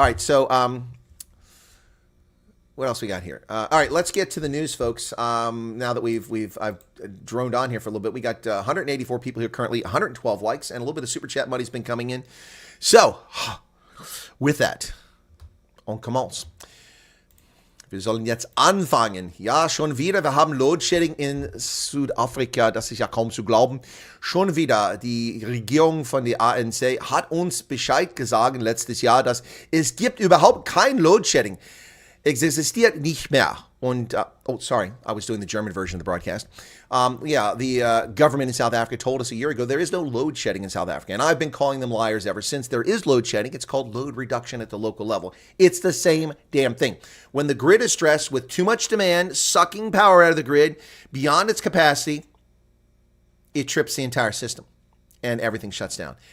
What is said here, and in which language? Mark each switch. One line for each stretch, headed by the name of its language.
English: All right, so what else we got here? All right, let's get to the news, folks. Now that I've droned on here for a little bit, we got 184 people here currently, 112 likes, and a little bit of super chat money's been coming in. So, with that,
French: on commence.
German: Wir sollen jetzt anfangen. Ja, schon wieder. Wir haben Loadshedding in Südafrika. Das ist ja kaum zu glauben. Schon wieder. Die Regierung von der ANC hat uns Bescheid gesagt letztes Jahr, dass es gibt überhaupt kein Loadshedding. Es existiert nicht mehr.
English: Und, oh, sorry, I was doing the German version of the broadcast. The government in South Africa told us a year ago there is no load shedding in South Africa. And I've been calling them liars ever since. There is load shedding. It's called load reduction at the local level. It's the same damn thing. When the grid is stressed with too much demand, sucking power out of the grid beyond its capacity, it trips the entire system and everything shuts down.